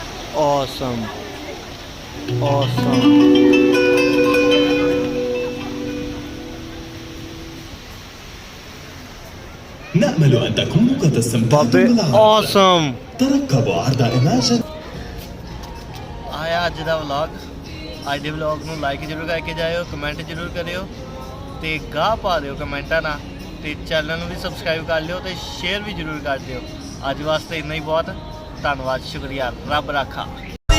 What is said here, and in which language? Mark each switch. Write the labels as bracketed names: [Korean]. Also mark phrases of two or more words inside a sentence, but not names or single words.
[English] awesome awesome [Arabic] نأمل أن تكونوا قد استمتعتم [Punjabi] ਬਾਬੇ [Arabic] بالعرض. [English] awesome [Arabic] ترقبوا عرض Imagine. [Punjabi] ਆਇਆ ਅੱਜ ਦਾ ਵਲੌਗ। ਅੱਜ ਦੇ ਵਲੌਗ ਨੂੰ ਲਾਈਕ ਜ਼ਰੂਰ ਕਰਕੇ ਜਾਇਓ, ਕਮੈਂਟ ਜ਼ਰੂਰ ਕਰਿਓ ਤੇ ਗਾਹ ਪਾ ਦਿਓ ਕਮੈਂਟਾਂ ਨਾਲ ਤੇ ਚੈਨਲ ਨੂੰ ਵੀ ਸਬਸਕ੍ਰਾਈਬ ਕਰ ਲਿਓ ਤੇ ਸ਼ੇਅਰ ਵੀ ਜ਼ਰੂਰ ਕਰ ਦਿਓ। ਅੱਜ ਵਾਸਤੇ ਇੰਨਾ ਹੀ ਬਹੁਤ। ਧੰਨਵਾਦ, ਸ਼ੁਕਰੀਆ, ਰੱਬ ਰਾਖਾ।